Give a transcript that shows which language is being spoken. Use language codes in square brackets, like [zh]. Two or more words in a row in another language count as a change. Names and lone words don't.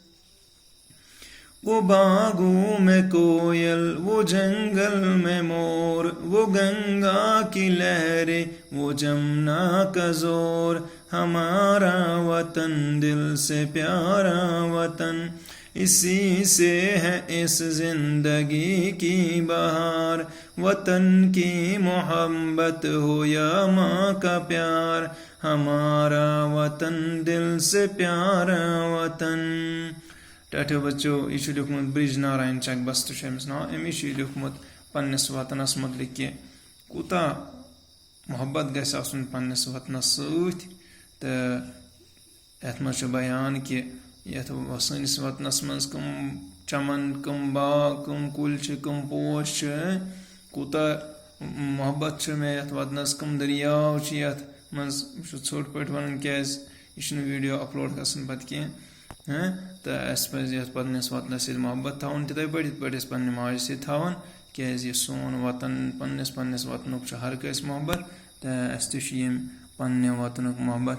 [ur] وہ باغوں میں کوئل وہ جنگل میں مور وہ گنگا کی لہریں وہ جمنا کا زور ہمارا وطن دل سے پیارا وطن اسی سے ہے اس زندگی کی بہار وطن کی محبت ہو یا ماں کا پیار ہمارا وطن دل سے پیارا وطن۔ [ks] ٹاٹھو بچو یہ لیکھمت برج نارائن چک بست امس نا امس لیکھمت پنس وطنس متعلق کہ کوتا محبت گژھِ آسُن پنس وطنس سۭتۍ تہٕ یتھ منٛز چھُ بیان کہ یتھ سٲنِس وطنس منٛز کم چمن کم باغ کم کُلۍ چھِ کم پوش چھِ کوتاہ محبت چھُ مےٚ یتھ وطنس کم دٔریاو چھِ یتھ منٛز بہٕ چھُس ژھوٚٹ پٲٹھۍ ونان کیازِ یہِ چھُنہٕ ویٖڈیو اپلوڈ گژھان پتہٕ کینٛہہ تہٕ اَسہِ پزِ یتھ پننس وطنس سۭتۍ محبت تھاوُن تِتھے پٲٹھۍ یِتھ پٲٹھۍ أسۍ پننہِ ماجہِ سۭتۍ تھاوان کیازِ یہِ سون وطن پننس وطنُک چھُ ہر کٲنٛسہِ محبت تہٕ اَسہِ تہِ چھُ ییٚمہِ پننہِ وطنُک محبت۔